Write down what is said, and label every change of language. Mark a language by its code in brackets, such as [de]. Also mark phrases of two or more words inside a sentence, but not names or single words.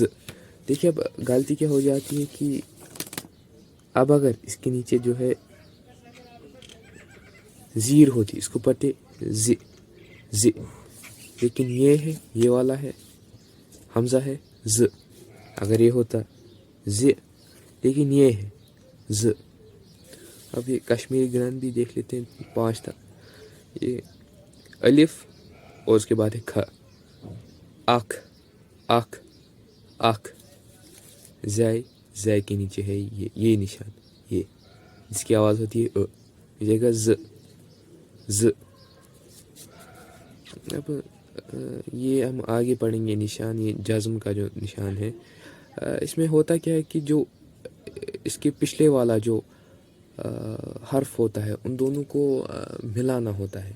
[ur] دیکھیے اب غلطی کیا ہو جاتی ہے کہ اب اگر اس کے نیچے جو ہے زیر ہوتی, اس کو پڑھتے ز ز, لیکن یہ ہے, یہ والا ہے حمزہ ہے ز. اگر یہ ہوتا ز, لیکن یہ ہے ز. اب یہ کشمیری گرامر بھی دیکھ لیتے ہیں 5 تک. یہ الف اور اس کے بعد ہے کھ. [ks] اکھ اکھ اکھ. [ur] زے, زے کے نیچے ہے یہ نشان, یہ جس کی آواز ہوتی ہے یہ جائے گا ز ز. اب یہ ہم آگے پڑھیں گے نشان، یہ جزم کا جو نشان ہے اس میں ہوتا کیا ہے کہ جو اس کے پچھلے والا جو حرف ہوتا ہے ان دونوں کو ملانا ہوتا ہے.